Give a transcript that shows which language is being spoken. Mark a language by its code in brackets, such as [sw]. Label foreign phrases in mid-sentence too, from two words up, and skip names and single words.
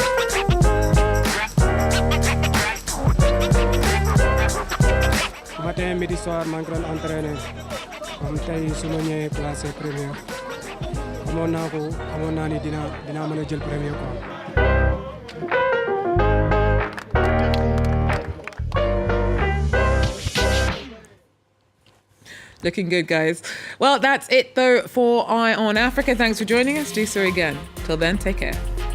[wo] Ce matin midi soir maa ngi doon entraîné comme tey su ma ñëwee [fr] classé premier [wo] xamoon naa ni dinaa mën a jël [fr] premier quoi. [en] Looking good, guys. Well, that's it, though, for Eye on Africa. Thanks for joining us. Do so again. Till then, take care.